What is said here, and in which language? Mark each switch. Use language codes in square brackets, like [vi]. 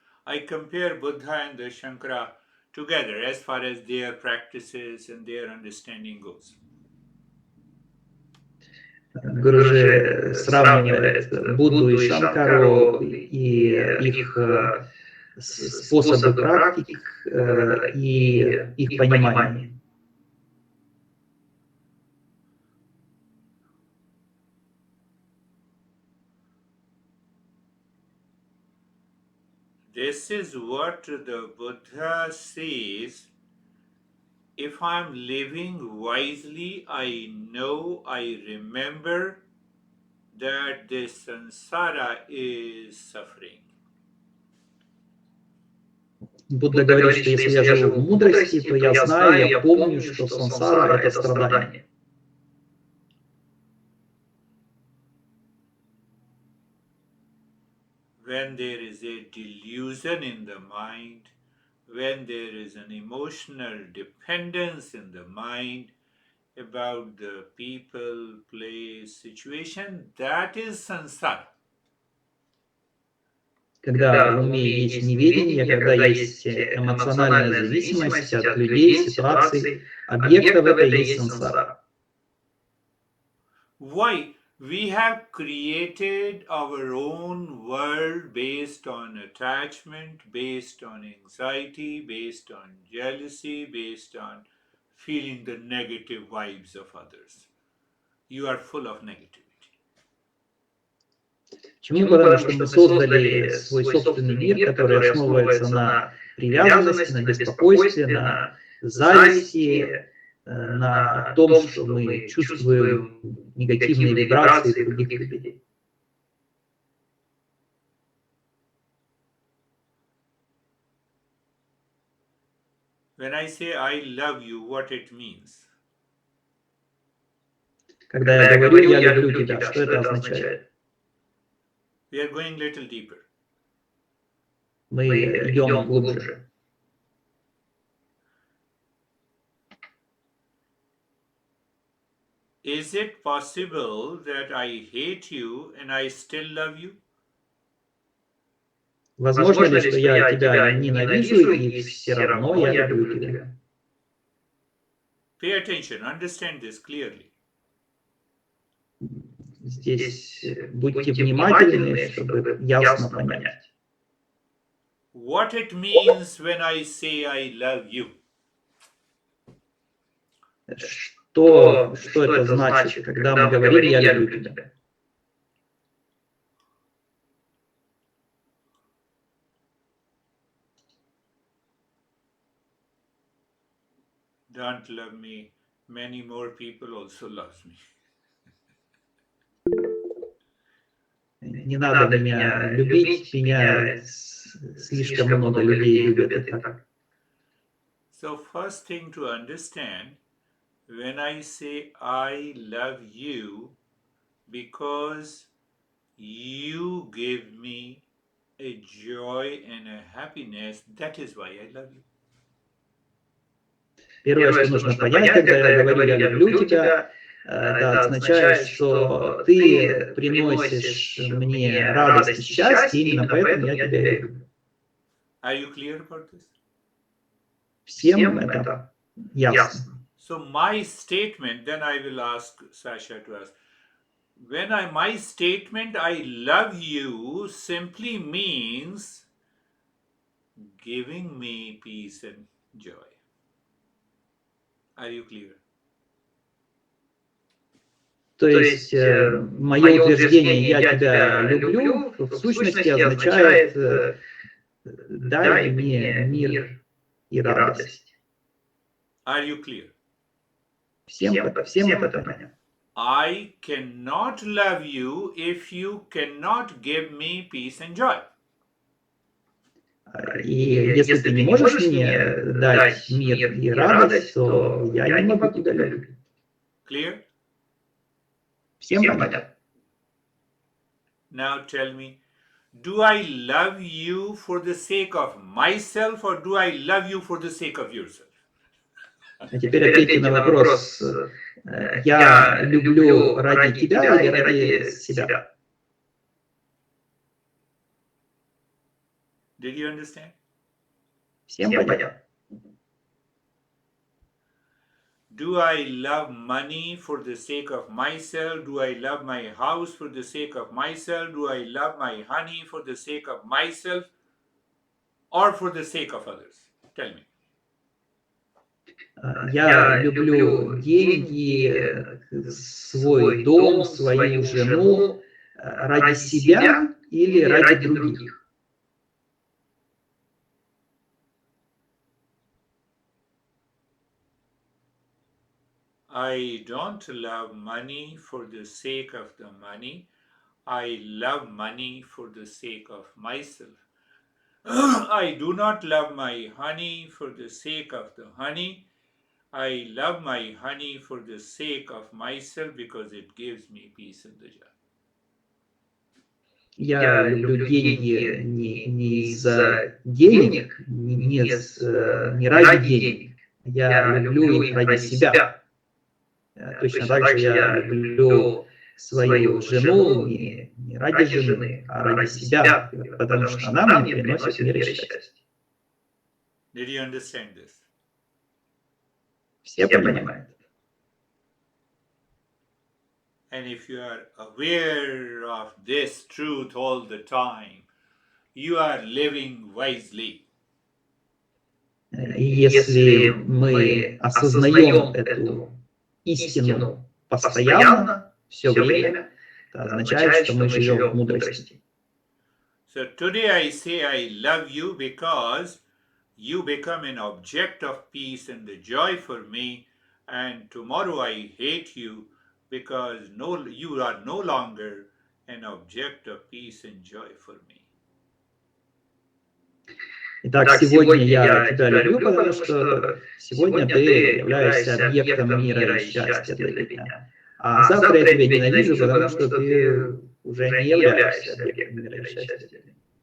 [en] I compare Buddha and the Shankara together as far as their practices and their understanding goes. [ru] Гуру сравнивает Будду и Шанкару и их способы практик и их понимание. [en] This is what the Buddha says. If I'm living wisely, I know, I remember that this samsara is suffering. [ru] Будда говорит, что если я живу в мудрости, то я знаю, я помню, что сансара – это страдание. [en] When there is a delusion in the mind, when there is an emotional dependence in the mind about the people, place, situation, that is samsara. [ru] Когда в уме есть неведение, когда есть эмоциональная зависимость от людей, ситуаций, объектов, это и есть сансара. [en] Why? We have created our own world based on attachment, based on anxiety, based on jealousy, based on feeling the negative vibes of others. You are full of negativity. [ru] Почему? Потому что мы создали свой собственный мир, который основывается на привязанности, на беспокойстве, на зависти, на том, что мы чувствуем негативные вибрации других людей. [en] When I say I love you, what it means? [ru] Когда я говорю «я люблю тебя», что это означает? [en] We are going a little deeper. [ru] Мы идем глубже. [en] Is it possible that I hate you and I still love you? [ru] Возможно ли, что я тебя ненавижу и все равно я люблю тебя? [en] Pay attention, understand this clearly. [ru] Здесь будьте внимательны, чтобы ясно понять. [en] What it means when I say I love you? [ru] Что это значит, когда мы говорим «я люблю тебя»? [en] Don't love me. Many more people also love me. [ru] Не надо меня любить, меня слишком много людей любят и так. [en] So first thing to understand, when I say I love you because you give me a joy and a happiness, that is why I love you. [ru] Первое, что нужно понять, когда я говорю «я люблю тебя», это означает, что ты приносишь мне радость и счастье, именно поэтому я тебя и люблю. [en] Are you clear about this? [ru] Всем это ясно. [en] So my statement, then I will ask Sasha to ask. My statement I love you simply means giving me peace and joy. Are you clear? [ru] То есть мое утверждение «я тебя люблю» в сущности означает «дай мне мир и радость». [en] Are you clear? [ru] Всем это понятно. [en] I cannot love you if you cannot give me peace and joy. [ru] И если ты не можешь мне дать мир и радость, то я не могу тебя любить. [en] Clear? [ru] Всем понятно. [en] Now tell me, do I love you for the sake of myself or do I love you for the sake of yourself? [ru] А теперь ответьте на вопрос, я люблю ради тебя или ради себя? [en] Did you understand? [ru] Всем понятно. [en] Do I love money for the sake of myself? Do I love my house for the sake of myself? Do I love my honey for the sake of myself or for the sake of others? Tell me. [ru] Я люблю деньги, свой дом, свою жену ради себя или ради других? [en] I don't love money for the sake of the money. I love money for the sake of myself. I do not love my honey for the sake of the honey. I love my honey for the sake of myself because it gives me peace and the joy. [ru] Я люблю деньги не из-за денег, не ради денег. Я люблю их ради себя. Точно так же я люблю свою жену не ради жены, а ради себя, потому что она мне приносит мир и счастье. [en] Did you understand this? [ru] Все понимают. [en] And if you are aware of this truth all the time, you are living wisely. [ru] И если мы осознаем эту истину постоянно, все время, это означает, что мы живем в мудрости. [en] So today I say I love you because you become an object of peace and the joy for me, and tomorrow I hate you because you are no longer an object of peace and joy for me. [ru] Итак, сегодня я тебя люблю, потому что сегодня ты являешься объектом мира и счастья для меня. А завтра я тебя ненавижу, потому что ты уже не являешься объектом мира и счастья для меня.